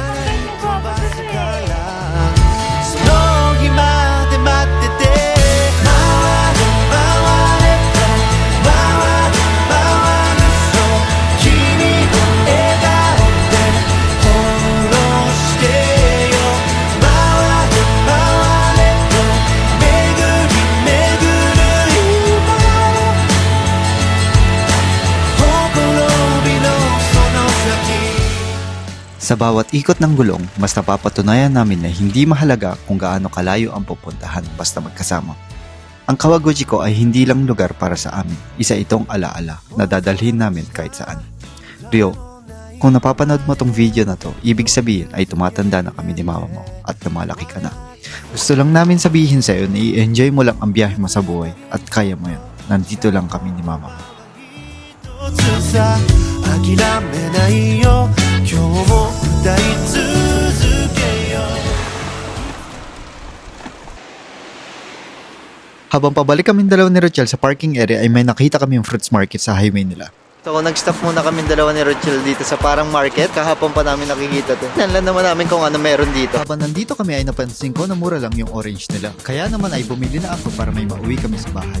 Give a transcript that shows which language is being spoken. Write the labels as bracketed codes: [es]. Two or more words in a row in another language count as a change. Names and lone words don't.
[ja] い飛ばすからその日まで待ってて回れ回れと回れ回るそう君の笑顔でフォローしてよ回れ回れと巡り巡る今ほころびのその先 [tl] Sa bawat ikot ng gulong, mas napapatunayan namin na hindi mahalaga kung gaano kalayo ang pupuntahan basta magkasama. Ang Kawaguchiko ay hindi lang lugar para sa amin. Isa itong alaala na dadalhin namin kahit saan. Rio, kung napapanood mo tong video na to, ibig sabihin ay tumatanda na kami ni mama mo at lumalaki ka na. Gusto lang namin sabihin sa'yo na i-enjoy mo lang ang biyahe mo sa buhay at kaya mo yan. Nandito lang kami ni mama mo. [ja] 一つさ諦めないよ今日も歌い続けよう [tl] Habang pabalik kami dalawa ni Rochelle sa parking area ay may nakita kami yung [en] fruits market [tl] sa highway nila. So, nag-stop muna kami dalawa ni Rochelle dito sa parang market. Kahapon pa namin nakikita to. Nanlan naman namin kung ano meron dito. Habang nandito kami ay napansin ko na mura lang yung orange nila. Kaya naman ay bumili na ako para may mauwi kami sa bahay.